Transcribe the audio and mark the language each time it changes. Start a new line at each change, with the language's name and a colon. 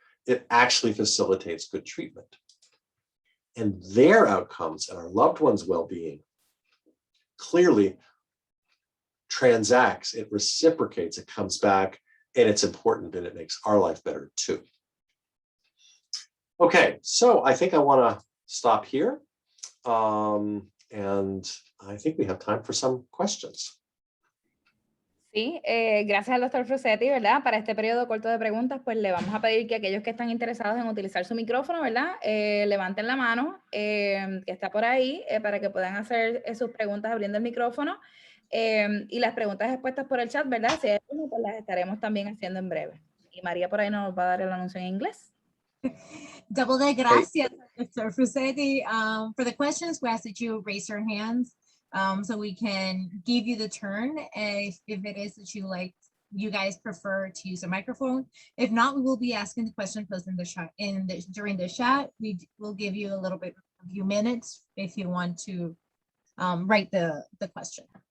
English: It actually facilitates good treatment. And their outcomes and our loved ones' well-being clearly transacts, it reciprocates, it comes back, and it's important, and it makes our life better too. Okay, so I think I want to stop here. And I think we have time for some questions.
Spanish: Sí, gracias al doctor Fruzzetti, ¿verdad? Para este periodo corto de preguntas, pues le vamos a pedir que aquellos que están interesados en utilizar su micrófono, ¿verdad? Levanten la mano que está por ahí para que puedan hacer sus preguntas abriendo el micrófono. Y las preguntas expuestas por el chat, ¿verdad? Si hay alguna, pues las estaremos también haciendo en breve. Y María por ahí nos va a dar el anuncio en inglés. Double de gracias, Dr. Fruzzetti.
English: For the questions, we ask that you raise your hands so we can give you the turn if it is that you guys prefer to use a microphone. If not, we will be asking the question posed in the chat. During the chat, we will give you a few minutes if you want to write the question.